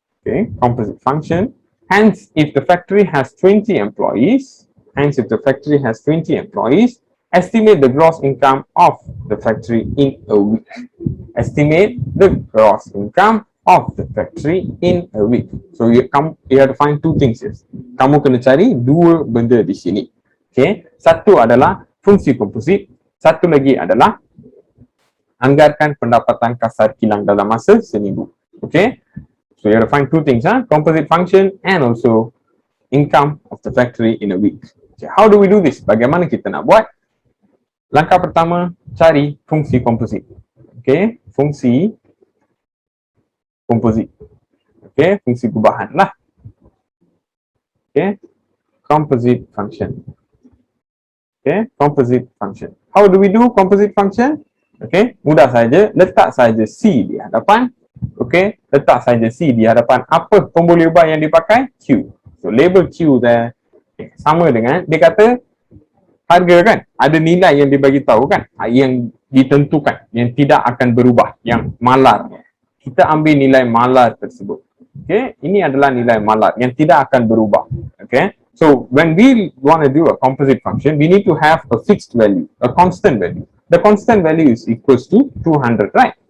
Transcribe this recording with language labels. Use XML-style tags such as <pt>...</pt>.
<en>Okay, composite function. Hence, if the factory has 20 employees, estimate the gross income of the factory in a week. Estimate the gross income of the factory in a week. So you have to find two things here.</en> <ms>Kamu kena cari dua benda di sini. Okay, satu adalah fungsi komposit, satu lagi adalah anggarkan pendapatan kasar kilang dalam masa seminggu.</ms> <en>Okay, so you have to find two things, composite function and also income of the factory in a week. Okay, how do we do this?</en> <ms>Bagaimana kita nak buat? Langkah pertama, cari fungsi komposit. Okay, fungsi komposit. Okay, fungsi gubahan lah. Okay, composite function.</ms> <en>Okay, composite function. How do we do composite function?</en> <ms>Okay, mudah saja, letak saja C di hadapan. Okay, letak saja C di hadapan apa pembuli ubah yang dipakai? Q.</ms> <en>So label Q there.</en> <ms>Okay, sama dengan dia kata harga kan, ada nilai yang dibagi tahu kan, yang ditentukan, yang tidak akan berubah, yang malar. Kita ambil nilai malar tersebut. Okay, ini adalah nilai malar yang tidak akan berubah.</ms> <en>Okay, so when we want to do a composite function, we need to have a fixed value, a constant value. The constant value is equals to 200, right?</en>